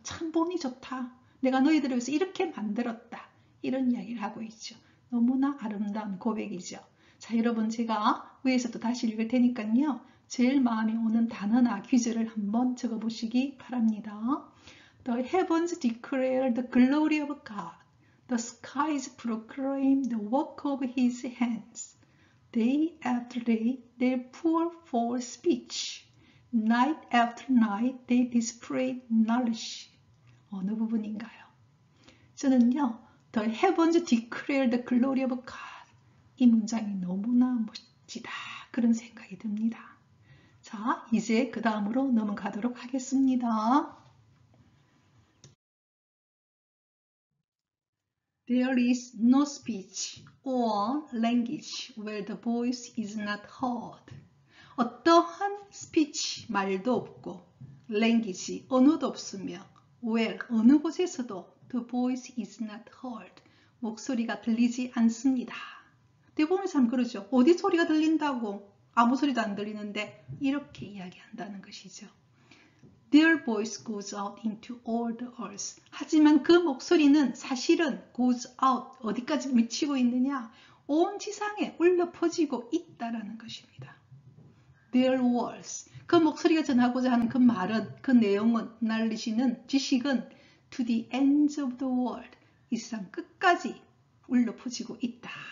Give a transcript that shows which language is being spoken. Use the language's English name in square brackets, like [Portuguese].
[Korean] 참 보니 좋다. 내가 너희들을 위해서 이렇게 만들었다. 이런 이야기를 하고 있죠. 너무나 아름다운 고백이죠. 자, 여러분 제가 위에서 또 다시 읽을 테니까요. 제일 마음에 오는 단어나 퀴즈를 한번 적어보시기 바랍니다. [English] The heavens declare the glory of God. The skies proclaim the work of his hands. Day after day they pour forth speech. Night after night they display knowledge. [Korean] 어느 부분인가요? 저는요. [English] The heavens declare the glory of God. [Korean] 이 문장이 너무나 멋지다. 그런 생각이 듭니다. 자, 이제 그 다음으로 넘어가도록 하겠습니다. [English] There is no speech or language where the voice is not heard. [Korean] 어떠한 speech, 말도 없고 language, 언어도 없으며 where, 어느 곳에서도 [English] the voice is not heard. [Korean] 목소리가 들리지 않습니다. 대부분의 사람 그러죠. 어디 소리가 들린다고 아무 소리도 안 들리는데 이렇게 이야기한다는 것이죠. [English] Their voice goes out into all the earth. [Korean] 하지만 그 목소리는 사실은 [English] goes out, [Korean] 어디까지 미치고 있느냐? 온 지상에 울려 퍼지고 있다라는 것입니다. [English] Their words, [Korean] 그 목소리가 전하고자 하는 그 말은, 그 내용은, knowledge는, 지식은 [English] to the ends of the world, [Korean] 이 세상 끝까지 울려 퍼지고 있다.